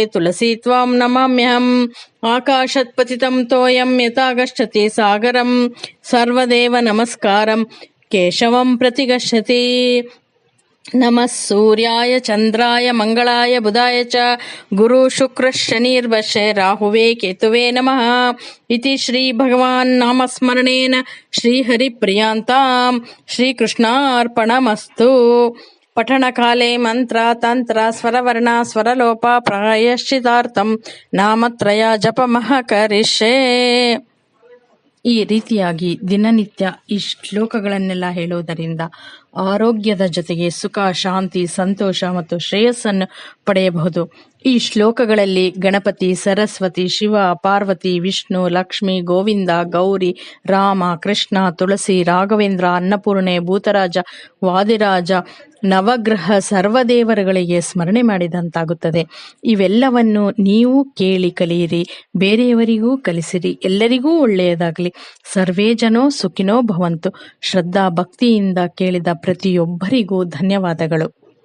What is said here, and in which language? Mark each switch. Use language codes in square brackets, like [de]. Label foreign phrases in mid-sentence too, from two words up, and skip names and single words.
[sa] तुलसी त्वां नमाम्यहम् आकाशत्पतितं तोयं यथा गच्छति सागरं सर्वदेव नमस्कारं केशवं प्रतिगच्छति नमः सूर्याय चन्द्राय मंगलाय बुधाय च गुरु शुक्र शनिर्वशे राहुवे केतुवे नमः इति श्री भगवान् नामस्मरणेन श्रीहरिप्रियान्तां श्रीकृष्णार्पणमस्तु। पठनकाले मंत्र तंत्र स्वरवर्ण स्वरलोप प्रायश्चितार्थं नामत्रय जपमः करिष्ये। [kn] ಈ ರೀತಿಯಾಗಿ ದಿನನಿತ್ಯ ಈ ಶ್ಲೋಕಗಳನ್ನೆಲ್ಲ ಹೇಳುವುದರಿಂದ ಆರೋಗ್ಯದ ಜೊತೆಗೆ ಸುಖ, ಶಾಂತಿ, ಸಂತೋಷ ಮತ್ತು ಶ್ರೇಯಸ್ಸನ್ನು ಪಡೆಯಬಹುದು. ಈ ಶ್ಲೋಕಗಳಲ್ಲಿ ಗಣಪತಿ, ಸರಸ್ವತಿ, ಶಿವ, ಪಾರ್ವತಿ, ವಿಷ್ಣು, ಲಕ್ಷ್ಮಿ, ಗೋವಿಂದ, ಗೌರಿ, ರಾಮ, ಕೃಷ್ಣ, ತುಳಸಿ, ರಾಘವೇಂದ್ರ, ಅನ್ನಪೂರ್ಣೆ, ಭೂತರಾಜ, ವಾದಿರಾಜ, ನವಗ್ರಹ, ಸರ್ವದೇವರುಗಳಿಗೆ ಸ್ಮರಣೆ ಮಾಡಿದಂತಾಗುತ್ತದೆ. ಇವೆಲ್ಲವನ್ನು ನೀವು ಕೇಳಿ ಕಲಿಯಿರಿ, ಬೇರೆಯವರಿಗೂ ಕಲಿಸಿರಿ. ಎಲ್ಲರಿಗೂ ಒಳ್ಳೆಯದಾಗಲಿ. [sa] ಸರ್ವೇ ಜನೋ ಸುಖಿನೋ ಭವಂತು. [kn] ಶ್ರದ್ಧಾ ಭಕ್ತಿಯಿಂದ ಕೇಳಿದ ಪ್ರತಿಯೊಬ್ಬರಿಗೂ ಧನ್ಯವಾದಗಳು.